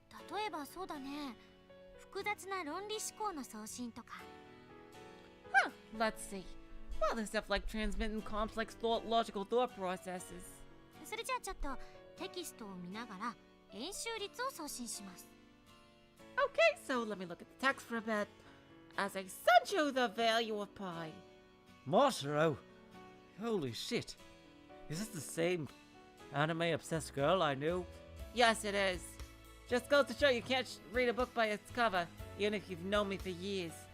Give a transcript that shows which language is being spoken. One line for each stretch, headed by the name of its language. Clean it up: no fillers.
Japanese: 例えばそうだね、複雑な論理思考の送信とか。
English: Huh, let's see. Well, there's stuff like transmitting complex logical thought processes.
Japanese: それじゃあちょっとテキストを見ながら円周率を送信します。
English: Okay, so let me look at the text for a bit. As I sent you the value of pi. Mashiro! Holy shit. Is this the same anime-obsessed girl I knew? Yes, it is. Just goes to show you can't read a book by its cover, even if you've known me for years.